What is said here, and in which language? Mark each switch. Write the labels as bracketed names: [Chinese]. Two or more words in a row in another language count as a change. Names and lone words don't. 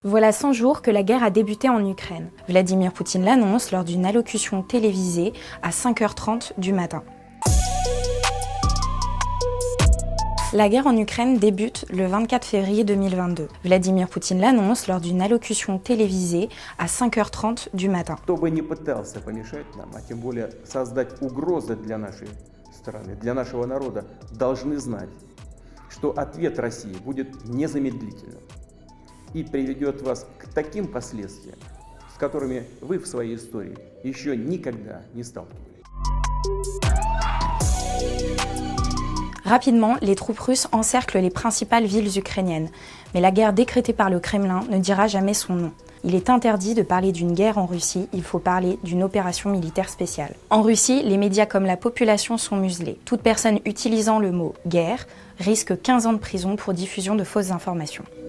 [French] Voilà 100 jours que la guerre a débuté en Ukraine. Vladimir Poutine l'annonce lors d'une allocution télévisée à 5h30 du matin. La guerre en Ukraine débute le 24 février 2022. Vladimir Poutine l'annonce lors d'une allocution télévisée à 5h30 du matin. [Russian] Кто бы ни пытался помешать нам, а тем более создать угрозы для нашей страны, для нашего народа, должны знать, что ответ России будет незамедлительным и приведет вас к таким последствиям, с которыми вы в своей истории еще никогда не сталкивались. [French] Rapidement, les troupes russes encerclent les principales villes ukrainiennes. Mais la guerre décrétée par le Kremlin ne dira jamais son nom. Il est interdit de parler d'une guerre en Russie, il faut parler d'une opération militaire spéciale. En Russie, les médias comme la population sont muselés. Toute personne utilisant le mot « guerre » risque 15 ans de prison pour diffusion de fausses informations.